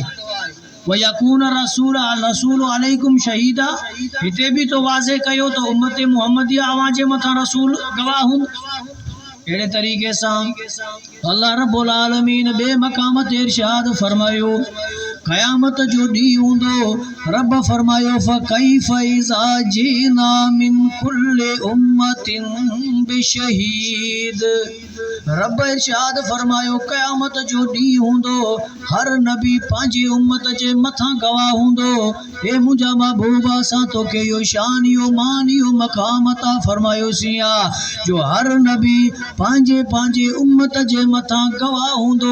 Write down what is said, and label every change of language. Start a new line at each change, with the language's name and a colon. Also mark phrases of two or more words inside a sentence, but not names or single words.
Arabic: ويكون الرسول عليكم شهيدا,
Sindhi: हिते भी तो वाज़े कयो तो उम्मत मुहम्मदिया अवां जे मथां रसूल गवाह हूंदो। अहिड़े तरीक़े सां अल्लाह
Arabic: رب العالمين
Sindhi: बे मक़ाम ते इरशाद फरमायो क़यामत जो ॾींहुं हूंदो, रब फरमायो
Arabic: فكيف إذا جئنا من كل أمة بشهيد.
Sindhi: रब इरशाद फरमायो क़यामत जो ॾींहुं हूंदो, हर नबी पंहिंजी उम्मत जे मथां गवाह हूंदो। हे मुंहिंजा महबूब असां तोखे इहो शान इहो मान इहो मक़ाम अता फरमायोसीं जो हर नबी पंहिंजे पंहिंजे उम्मत जे मथां गवाह हूंदो।